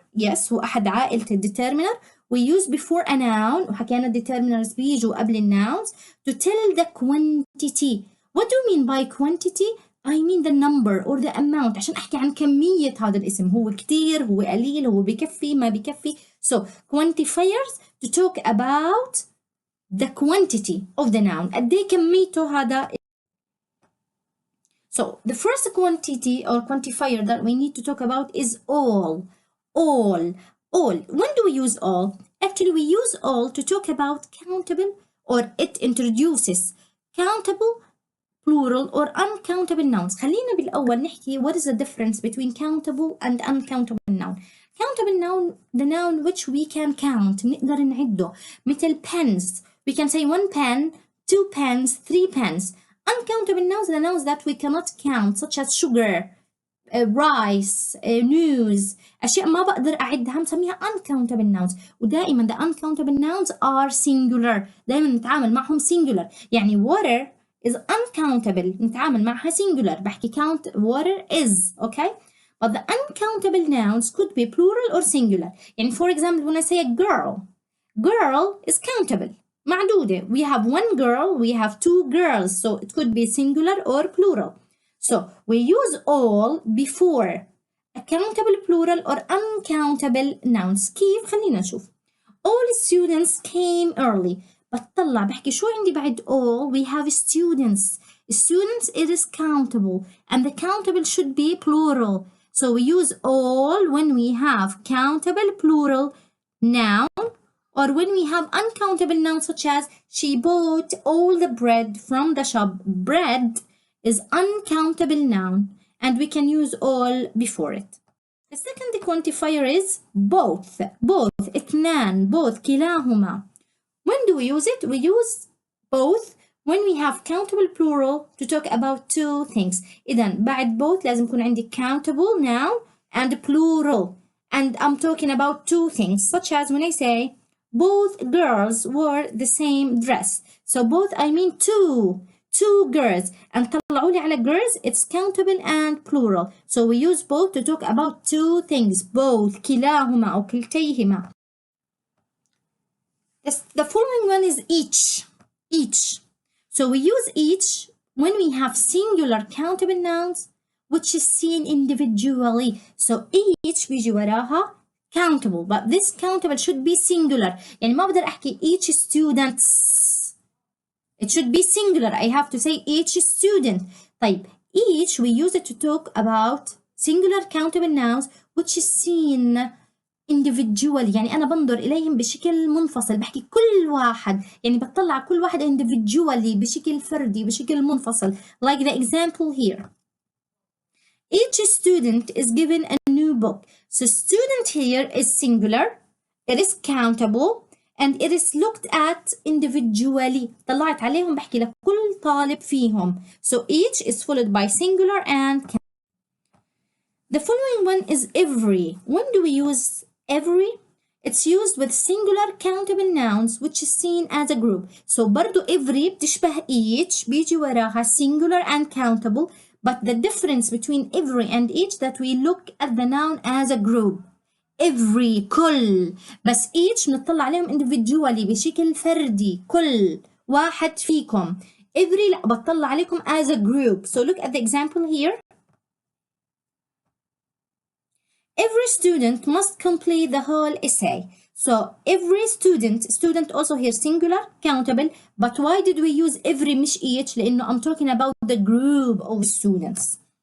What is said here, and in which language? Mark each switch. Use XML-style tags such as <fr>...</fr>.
<ar>Yes, هو أحد عائلة الdeterminer.</ar> <en>We use before a noun</en> <ar>وحكينا</ar> <en>determiners</en> <ar>بيجوا قبل</ar> <en>الnouns to tell the quantity. What do you mean by quantity? I mean the number or the amount</en> <ar>عشان أحكي عن كمية هذا الاسم. هو كتير، هو قليل، هو بكفي، ما بكفي.</ar> <en>So quantifiers to talk about the quantity of the noun.</en> <ar>قد إيه كميته هذا.</ar> <en>So the first quantity or quantifier that we need to talk about is all. All. When do we use all? Actually, we use all to talk about countable, or it introduces countable, plural, or uncountable nouns.</en> <ar>خلينا بالأول نحكي</ar> <en>what is the difference between countable and uncountable noun. Countable noun, the noun which we can count,</en> <ar>نقدر نعده.</ar> <en>مثل pens. We can say 1 pen, 2 pens, 3 pens. Uncountable nouns, the nouns that we cannot count, such as sugar, rice, news.</en> <ar>أشياء ما بقدر أعدها مسميها uncountable nouns. ودائما</ar> <en>the uncountable nouns are singular.</en> <ar>دائما نتعامل معهم singular. يعني</ar> <en>water is uncountable.</en> <ar>نتعامل معها singular. بحكي</ar> <en>count water is. Okay? But the uncountable nouns could be plural or singular. يعني for example when I say a girl, girl is countable. معدودة. We have 1 girl, we have 2 girls. So it could be singular or plural. So we use all before a countable plural or uncountable nouns.</en> <ar>كيف؟ خلينا نشوف.</ar> <en>All students came early.</en> <ar>بطلع بحكي شو عندي بعد all?</ar> <en>We have students. Students it is countable and the countable should be plural. So we use all when we have countable plural noun or when we have uncountable nouns such as she bought all the bread from the shop. Bread is uncountable noun and we can use all before it. The second quantifier is both. Both. اثنان. Both. كلاهما. When do we use it? We use both when we have countable plural to talk about 2 things.</en> <ar>إذن بعد both لازم يكون عندي</ar> <en>countable noun and plural. And I'm talking about 2 things such as when I say both girls wore the same dress. So both I mean 2 girls. And</en> <ar>طلعوا لي على</ar> <en>girls, it's countable and plural. So we use both to talk about 2 things.</en> <ar>Both, كلاهما أو كلتيهما.</ar> <en>The following one is each. Each. So we use each when we have singular countable nouns which is seen individually. So each</en> <ar>بيجي وراها</ar> <en>countable, but this countable should be singular.</en> <ar>يعني ما بقدر أحكي each students.</ar> <en>It should be singular. I have to say each student.</en> <ar>طيب</ar> <en>each we use it to talk about singular countable nouns which is seen individually.</en> <ar>يعني أنا بنظر إليهم بشكل منفصل. بحكي كل واحد. يعني بطلع كل واحد individually بشكل فردي بشكل منفصل.</ar> <en>Like the example here. Each student is given a new book. So student here is singular. It is countable. And it is looked at individually.</en> <ar>طلعت عليهم بحكي لكل طالب فيهم.</ar> <en>So each is followed by singular and countable. The following one is every. When do we use every? It's used with singular countable nouns which is seen as a group. So</en> <ar>برضو</ar> <en>every</en> <ar>بتشبه</ar> <en>each</en> <ar>بيجي وراها</ar> <en>singular and countable. But the difference between every and each that we look at the noun as a group.</en> <ar>Every كل بس each بنطلع عليهم individually بشكل فردي كل واحد فيكم.</ar> <en>Every</en> <ar>لا بطلع عليكم</ar> <en>as a group. So look at the example here. Every student must complete the whole essay. So every student also here singular countable, but why did we use every</en> <ar>مش</ar> <en>each؟</en> <ar>لأنه</ar> <en>I'm talking about the group of students.</en>